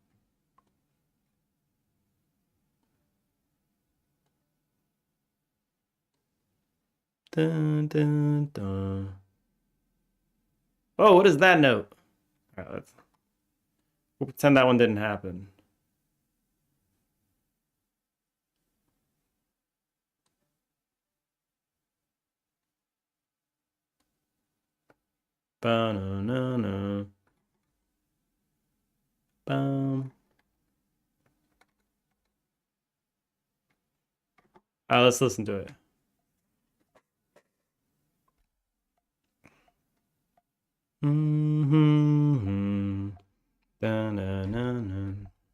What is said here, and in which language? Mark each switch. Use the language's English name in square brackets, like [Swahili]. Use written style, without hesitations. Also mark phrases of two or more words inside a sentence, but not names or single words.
[English] Dun, dun, dun. Oh, what is that note? All right, we'll pretend that one didn't happen. Ba-na-na-na. Bum. All right, let's listen to it. Mm-hmm. Da-na-na-na.